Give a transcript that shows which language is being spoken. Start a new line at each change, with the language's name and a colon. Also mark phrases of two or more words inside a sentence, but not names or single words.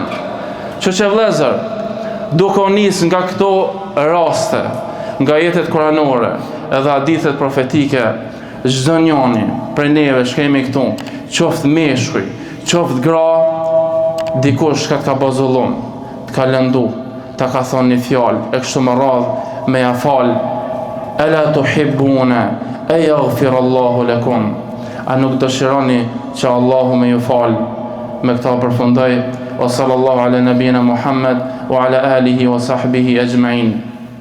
Albanian: Që vëllezër, duke u nis nga këto raste, nga jetët kuranore, edhe hadithet profetike, çdo njëri prej neve që kemi këtu, qoftë meshkuj, qoftë gra, dikush ka të ka bazullum, të ka lëndu, të ka thonë një fjalë, e kështu më radhë me ja falë,
Arabic: ألا تحبون أن يغفر الله لكم.
Albanian: A nuk dëshironi që Allahu me ju falë? Me këta përfundoj,
Arabic: وصلى الله على نبينا محمد وعلى آله وصحبه أجمعين.